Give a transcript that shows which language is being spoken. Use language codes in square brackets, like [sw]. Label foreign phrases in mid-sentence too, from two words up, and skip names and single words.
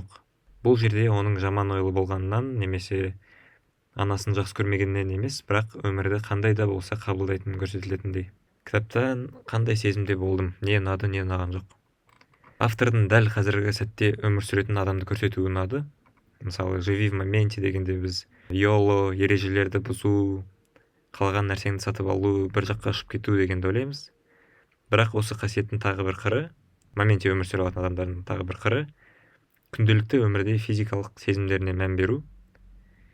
[kk] Бұл жерде оның жаман ойлы болғанынан немесе анасын жақсы көрмегеннен емес, бірақ өмірді қандай да болса қабылдайтынын көрсетілетіндей. Кітаптан қандай сезімде болдым, не ұнады, не ұнаған жоқ. Автордың дәл қазіргі сәтте өмір сүретін адамды көрсетуі ұнады. Мысалы, [ru] «Живи в моменте» [kk] дегенде біз YOLO, ережелерді бұзу, қалаған нәрсеңді сатып алу, бір жаққа ұшып кету дегенді ойлаймыз. Бірақ осы қасиеттің тағы бір қыры, моменте өмір сүре алатын адамдардың тағы бір қыры, күнделікті өмірде физикалық сезімдеріне мән беру.